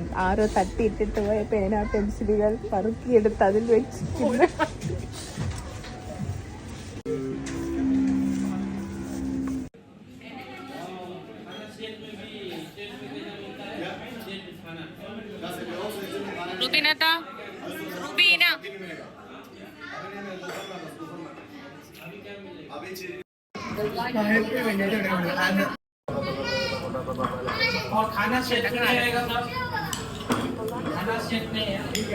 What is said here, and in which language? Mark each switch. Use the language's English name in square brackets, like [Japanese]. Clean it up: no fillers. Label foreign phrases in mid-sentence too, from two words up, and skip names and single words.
[Malayalam] ആരോ തട്ടിയിട്ടിട്ട് പോയ പേന പെൻസിലുകൾ പറുക്കിയെടുത്ത് അതിൽ വെച്ചിട്ടുണ്ട്. റുബീന [Hindi] और खाना सेट रहेगा सब खाना सेट नहीं है